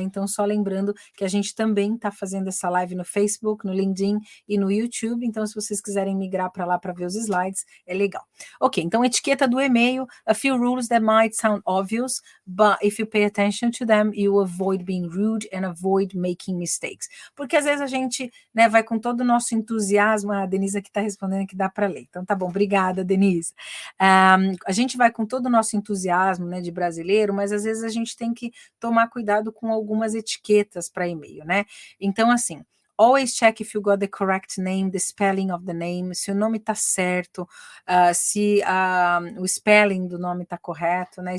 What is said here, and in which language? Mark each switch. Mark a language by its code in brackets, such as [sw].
[pt] Então, só lembrando que a gente também está fazendo essa live no Facebook, no LinkedIn e no YouTube. Então, se vocês quiserem migrar para lá para ver os slides, é legal. Ok, então, etiqueta do e-mail, [en] a few rules that might sound obvious, but if you pay attention to them, you avoid being rude and avoid making mistakes. [pt] Porque às vezes a gente, né, vai com todo o nosso entusiasmo, a Denise aqui está respondendo que dá para ler. Então, tá bom, obrigada, Denise. A gente vai com todo o nosso entusiasmo, né, de brasileiro, mas às vezes a gente tem que tomar cuidado com algumas etiquetas para e-mail, né? Então, assim, [en] always check if you got the correct name, the spelling of the name, [pt] se o nome está certo, se o spelling do nome está correto, né?